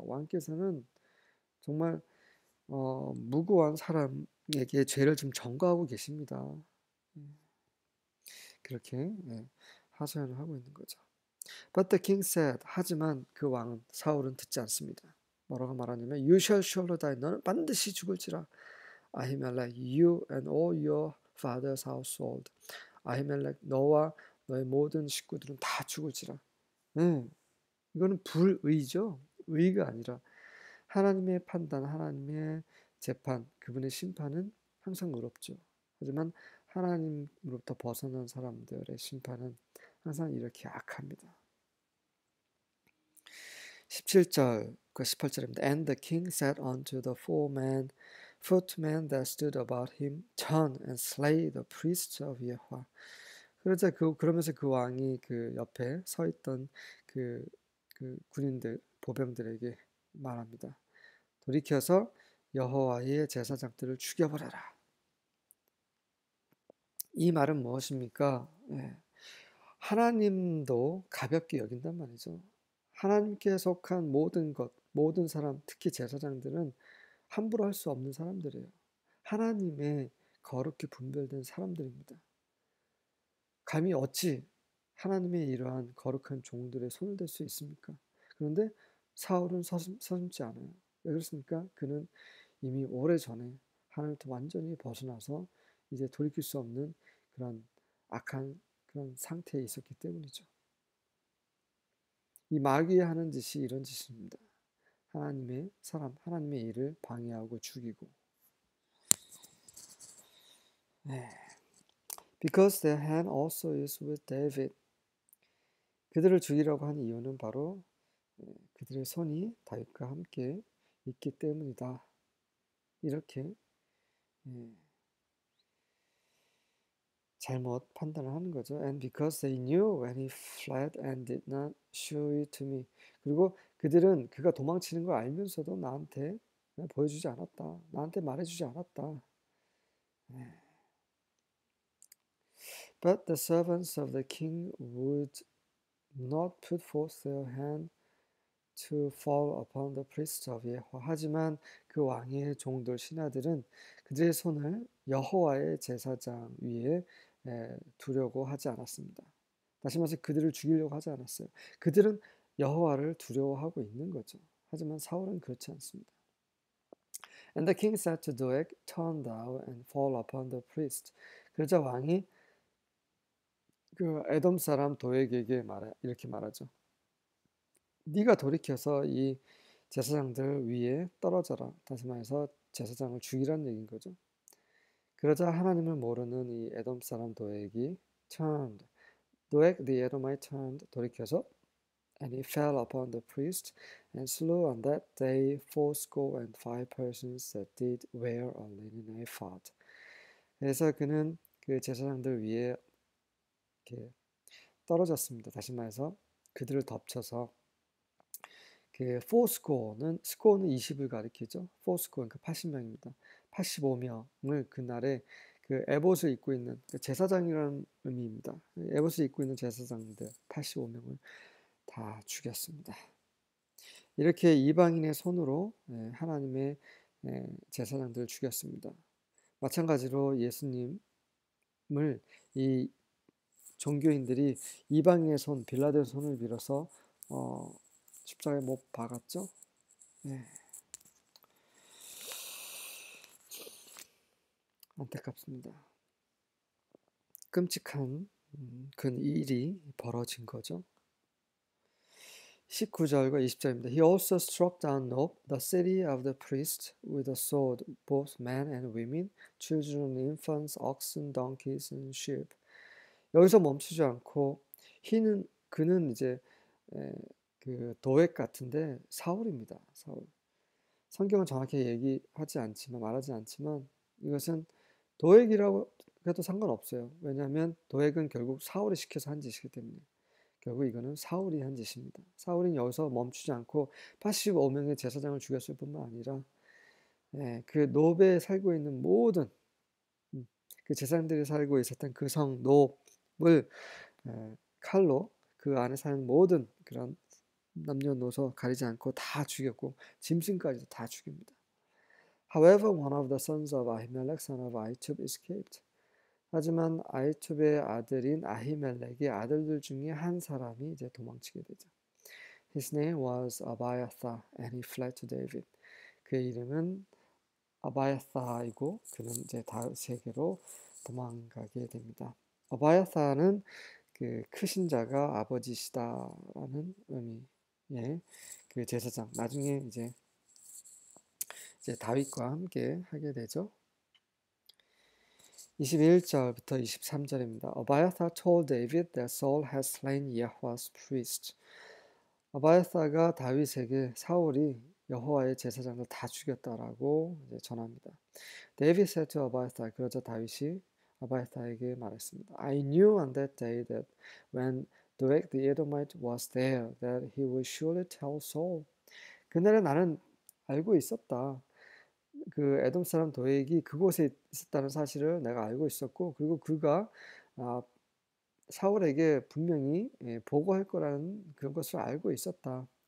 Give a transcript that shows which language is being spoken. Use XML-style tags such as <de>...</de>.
<ko>왕께서는 정말 무고한 사람에게 죄를 좀 전가하고 계십니다. 그렇게 하소연을 하고 있는 거죠.</ko> <en>But the king said,</en> <ko>하지만 그 왕은 사울은 듣지 않습니다. 뭐라고 말하냐면</ko> <en>You shall surely die.</en> <ko>너는 반드시 죽을지라.</ko> <en>아히멜렉, you and all your father's household.</en> <ko>아히멜렉, 너와 너의 모든 식구들은 다 죽을지라. 네, 이거는 불의죠. 의가 아니라 하나님의 판단, 하나님의 재판, 그분의 심판은 항상 의롭죠. 하지만 하나님으로부터 벗어난 사람들의 심판은 항상 이렇게 악합니다. 17절과 18절입니다.</ko> <en>And the king said unto the footmen that stood about him, Turn and slay the priests of Yahweh.</en> <ko>그러면서 그 왕이 그 옆에 서 있던 그 군인들, 보병들에게 말합니다. 돌이켜서 여호와의 제사장들을 죽여버려라. 이 말은 무엇입니까? 하나님도 가볍게 여긴단 말이죠. 하나님께 속한 모든 것, 모든 사람, 특히 제사장들은 함부로 할 수 없는 사람들이에요. 하나님의 거룩히 분별된 사람들입니다. 감히 어찌 하나님의 이러한 거룩한 종들의 손을 댈 수 있습니까? 그런데 사울은 서슴지 않아요. 왜 그렇습니까? 그는 이미 오래전에 하나님부터 완전히 벗어나서 이제 돌이킬 수 없는 그런 악한 그런 상태에 있었기 때문이죠. 이 마귀에 하는 짓이 이런 짓입니다. 하나님의 사람, 하나님의 일을 방해하고 죽이고.</ko> <en>Because their hand also is with David.</en> <ko>그들을 죽이려고 한 이유는 바로 그들의 손이 다윗과 함께 있기 때문이다. 이렇게 잘못 판단을 하는 거죠.</ko> <en>And because they knew when he fled and did not show it to me.</en> <ko>그리고 그들은 그가 도망치는 걸 알면서도 나한테 보여주지 않았다. 나한테 말해주지 않았다.</ko> <en>But the servants of the king would not put forth their hand to fall upon the priests of Yahweh.</en> <ko>하지만 그 왕의 종들 신하들은 그들의 손을 여호와의 제사장 위에 두려고 하지 않았습니다. 다시 말해서 그들을 죽이려고 하지 않았어요. 그들은 여호와를 두려워하고 있는 거죠. 하지만 사울은 그렇지 않습니다.</ko> <en>And the king said to Doeg, Turn thou and fall upon the priest.</en> <ko>그러자 왕이 그 에돔 사람 도액에게 이렇게 말하죠. 네가 돌이켜서 이 제사장들 위에 떨어져라. 다시 말해서 제사장을 죽이라는 얘기인 거죠. 그러자 하나님을 모르는 이 에돔 사람 도액이</ko> <en>turned, 도액 the Edomite turned,</en> <ko>돌이켜서</ko> <en>and he fell upon the priest and slew on that day 85 persons that did wear a linen ephod.</en> <ko>그래서 그는 그 제사장들 위에 이렇게 떨어졌습니다. 다시 말해서 그들을 덮쳐서 그 포스코어는 스코어는 20을 가리키죠. 포스코어 그러니까 80명입니다. 85명을 그날에 그 에봇을 입고 있는 제사장이라는 의미입니다. 에봇을 입고 있는 제사장들 85명을 다 죽였습니다. 이렇게 이방인의 손으로 하나님의 제사장들을 죽였습니다. 마찬가지로 예수님을 이 종교인들이 이방인의 손, 빌라도의 손을 빌어서 십자가에 못 박았죠. 안타깝습니다. 끔찍한 그 일이 벌어진 거죠. 19절과 20절입니다.</ko> <en>He also struck down Nob, the city of the priests, with a sword, both men and women, children, infants, oxen, donkeys, and sheep.</en> <ko>여기서 멈추지 않고 그는 이제 에, 그 도액 같은데 사울입니다. 사울. 성경은 정확히 얘기하지 않지만 말하지 않지만 이것은 도액이라고 해도 상관없어요. 왜냐하면 도액은 결국 사울이 시켜서 한 짓이기 때문에. 결국 이거는 사울이 한 짓입니다. 사울은 여기서 멈추지 않고 85명의 제사장을 죽였을 뿐만 아니라 그 노베에 살고 있는 모든 그 제사장들이 살고 있었던 그 성 노을 칼로 그 안에 사는 모든 그런 남녀노소 가리지 않고 다 죽였고 짐승까지도 다 죽입니다.</ko> <en>However, one of the sons of Ahimelech, son of Ahitub, escaped.</en> <ko>하지만 아히투베의 아들인 아히멜렉의 아들들 중에 한 사람이 이제 도망치게 되죠.</ko> <en>His name was Abiathar, and he fled to David.</en> <ko>그의 이름은 아바야사이고 그는 이제 다윗에게로 도망가게 됩니다. 아바야사는 그 크신 자가 아버지시다라는 의미의 그 제사장. 나중에 이제 다윗과 함께 하게 되죠. 21절부터 23절입니다.</ko> <en>Abiathar told David that Saul has slain Yahweh's priest.</en> <ko>아바야사가 다윗에게 사울이 여호와의 제사장을 다 죽였다라고 이제 전합니다.</ko> <en>David said to Abiathar,</en> <ko>그러자 다윗이 아바야사에게 말했습니다.</ko> <en>I knew on that day that when Doeg the Edomite was there, that he would surely tell Saul.</en> <ko>그날에 나는 알고 있었다. 그 에돔 사람 도액이 그곳에 있었다는 사실을 내가 알고 있었고, 그리고 그가 사울에게 분명히 보고할 거라는 그런 것을 알고 있었다.</ko>